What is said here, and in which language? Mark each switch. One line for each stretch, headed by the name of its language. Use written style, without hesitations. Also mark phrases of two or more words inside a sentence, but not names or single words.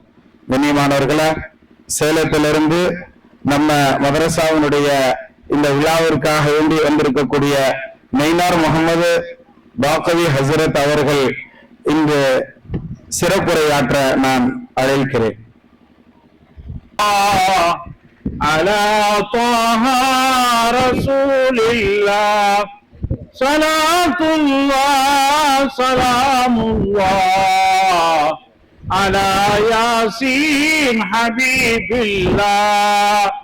Tamil: கண்ணியமானவர்களே, சேலத்திலிருந்து நம்ம மதரசாவினுடைய இந்த விழாவிற்காக வேண்டி வந்திருக்கக்கூடிய மெய்னார் முகமது பாக்கவி ஹசரத் அவர்கள் இங்கு சிறப்புரையாற்ற நான் அழைக்கிறேன்.
Arabic: على طه رسول الله صلاة الله سلام الله على ياسين حبيب الله